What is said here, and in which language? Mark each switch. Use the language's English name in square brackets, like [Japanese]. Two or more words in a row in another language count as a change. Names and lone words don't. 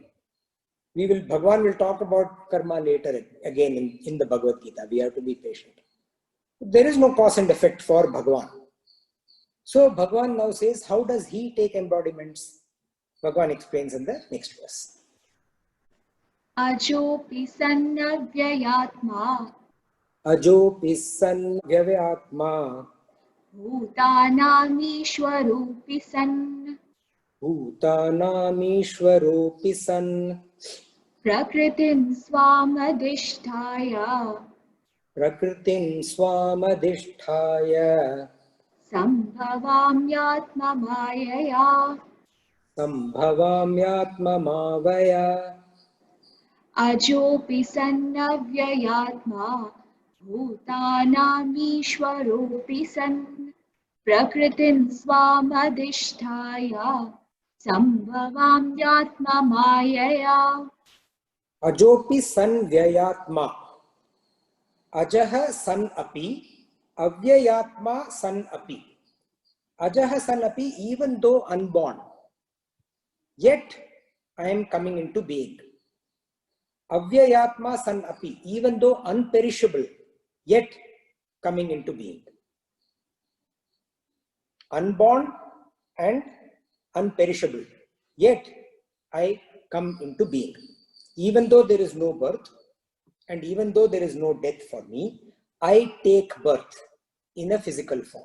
[English] Bhagavan will talk about karma later again in the Bhagavad Gita. We have to be patient. There is no cause and effect for Bhagavan. So Bhagavan now says, how does he take embodiments? Bhagavan explains in the next verse. [Sanskrit] अजोपि सन्नव्ययात्मा अजोपि सन् व्यवयात्मा भूतानामीश्वरुपि सन् भूतानामीश्वरोपि सन् प्रकृतिम् स्वमधिष्ठाय प्रकृतिम् स्वमधिष्ठाय सम्भवाम्यात्म मायया. सम्भवाम्यात्म मवय अजोपि सन्नव्ययात्मा भूतानामीश्वरोपि सन् प्रकृतिम् स्वमधिष्ठाय सम्भवाम्यात्म मायया. अजोपि सन् व्ययात्मा अजः सन् अपि अव्ययात्मा सन् अपि. अजः सन् अपि, [English] even though unborn, yet I am coming into being. [Sanskrit] अव्ययात्मा सन् अपि, [English] even though unperishable, yet coming into being. Unborn and unperishable, yet I come into being. Even though there is no birth and even though there is no death for me, I take birth in a physical form.